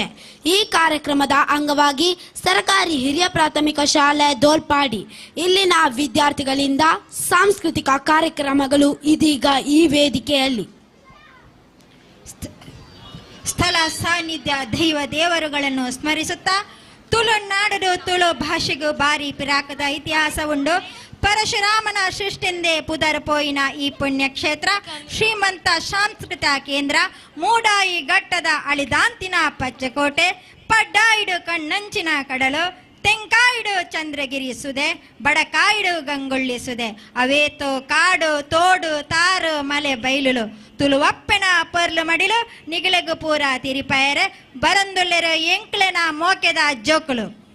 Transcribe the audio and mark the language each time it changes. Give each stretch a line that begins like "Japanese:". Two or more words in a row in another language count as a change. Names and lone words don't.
Kannada: ಈ ಕಾರ್ಯಕ್ರಮದ ಅಂಗವಾಗಿ ಸರ್ಕಾರಿ ಹಿರಿಯ ಪ್ರಾಥಮಿಕ ಶಾಲೆ ದೋಲ್ಪಾಡಿ ಇಲ್ಲಿನ ವಿದ್ಯಾರ್ಥಿಗಳಿಂದ ಸಾಂಸ್ಕೃತಿಕ ಕಾರ್ಯಕ್ರಮಗಳು ಇದೀಗ ಈ ವೇದಿಕೆಯಲ್ಲಿ.
Tulu: ಸ್ಥಳ ಸಾನ್ನಿಧ್ಯ ದೈವ ದೇವರುಗಳನ್ನು ಸ್ಮರಿಸುತ್ತಾ ತುಳುನಾಡು ತುಳು ಭಾಷೆಗೂ ಭಾರಿ ಪಿರಾಕದ ಇತಿಹಾಸ ಉಂಡು. ಪರಶುರಾಮನ ಸೃಷ್ಟಿಂದೆ ಪುದರ್ಪೋಯಿನ ಈ ಪುಣ್ಯಕ್ಷೇತ್ರ ಶ್ರೀಮಂತ ಸಾಂಸ್ಕೃತಿಕ ಕೇಂದ್ರ ಮೂಡಾಯಿ ಘಟ್ಟದ ಅಳಿದಾಂತಿನ ಪಚ್ಚಕೋಟೆ ಪಡ್ಡಾಯಿಡು ಕಣ್ಣಂಚಿನ ಕಡಲು ತೆಂಕಾಯಿಡು ಚಂದ್ರಗಿರಿ ಸುದೆ ಬಡಕಾಯಿಡು ಗಂಗೊಳ್ಳಿಸುದೆ ಅವೇತೋ ಕಾಡು ತೋಡು ತಾರು ಮಲೆ ಬೈಲುಲು ತುಳುವಪ್ಪೆನ ಪರ್ಲು ಮಡಿಲು ನಿಗಿಳೆಗು ಪೂರ ತಿರಿಪಯರೆ ಬರಂದುಲ್ಲೆರು ಎಂಕ್ಲೆನ ಮೋಕೆದ ಜೋಕುಲು.